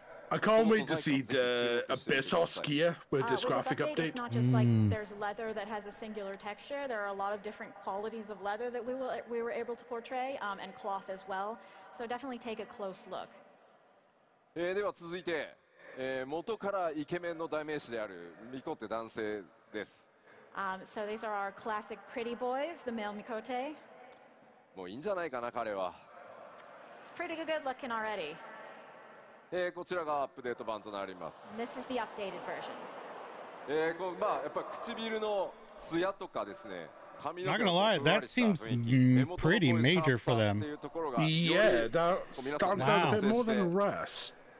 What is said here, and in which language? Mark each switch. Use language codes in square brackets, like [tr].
[en] I can't wait to see the Abyss Skier with this graphic update. It's not just like there's leather that has a singular texture. There are a lot of different qualities of leather that we were able to portray, and cloth as well. So definitely take a close look. [ja] では続いて、元からイケメンの代名詞であるミコテ男性です。 [en] So these are our classic pretty boys, the male Mikote. [ja] もういいんじゃないかな彼は。 [en] It's pretty good looking already. [ja] こちらがアップデート版となります。 [en] This is the updated version. [ja] まあやっぱ唇のツヤとかですね。 [en] Not gonna lie, that seems pretty major for them. Yeah, that stands out a bit more than the rest.